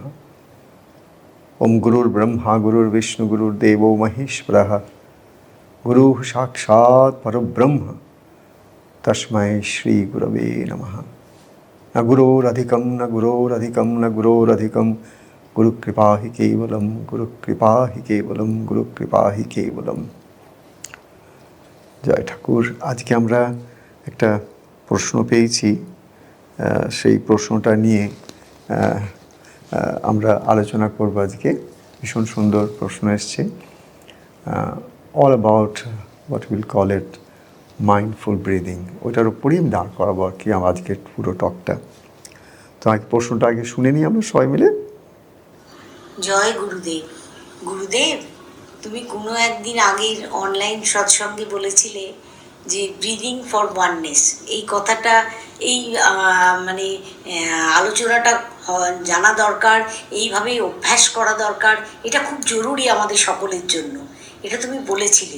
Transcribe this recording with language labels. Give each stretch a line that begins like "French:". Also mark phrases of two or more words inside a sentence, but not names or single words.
Sanskrit: ओम गुरुर्ब्रह्मा गुरुर्विष्णु गुरुर्देवो महेश्वरः गुरुः साक्षात् परब्रह्म तस्मै श्री गुरवे नमः। न गुरोरधिकं न गुरोरधिकं न गुरोरधिकं गुरुकृपा हि केवलं गुरुकृपा हि केवलं गुरुकृपा हि केवलं।
Bangla: জয় ঠাকুর। আজকে আমরা একটা প্রশ্ন পেয়েছি, সেই প্রশ্নটা নিয়ে আমরা আলোচনা করব আজকে। ভীষণ সুন্দর প্রশ্ন এসছে,
English: all about what we'll call it mindful breathing.
Bangla: ওটার উপরেই আমি দাঁড় করাবো আর কি আমার আজকের পুরো টকটা। তো আগে প্রশ্নটা আগে শুনে নিই আমরা সবাই মিলে। জয় গুরুদেব। গুরুদেব, তুমি কোনো একদিন আগের অনলাইন সৎসঙ্গে বলেছিলে যে
English: breathing for oneness,
Bangla: এই কথাটা এই আলোচনাটা জানা দরকার, এইভাবে অভ্যাস করা দরকার, এটা খুব জরুরি আমাদের সকলের জন্য, এটা তুমি বলেছিলে।